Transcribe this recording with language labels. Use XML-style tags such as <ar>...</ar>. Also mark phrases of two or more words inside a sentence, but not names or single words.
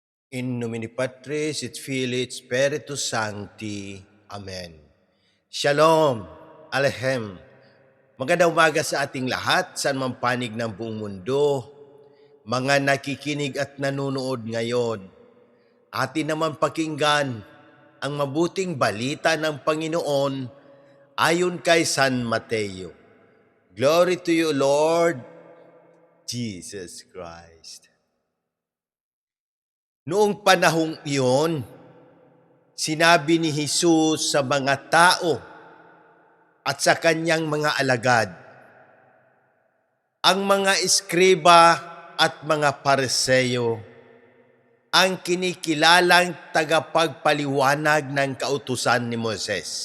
<la>In nomine Patris et Filii et Spiritus Sancti.</la> <he>Amen. Shalom, Alehem.</he> <tl>Magandang umaga sa ating lahat, saan man panig ng buong mundo. Mga nakikinig at nanonood ngayon, atin naman pakinggan ang mabuting balita ng Panginoon ayon kay San Mateo.</tl> <en>Glory to you, Lord Jesus Christ.</en> <tl>Noong panahong iyon, sinabi ni Jesus sa mga tao at sa kanyang mga alagad, ang mga eskriba at mga Pariseo ang kinikilalang tagapagpaliwanag ng kautusan ni Moses.</tl>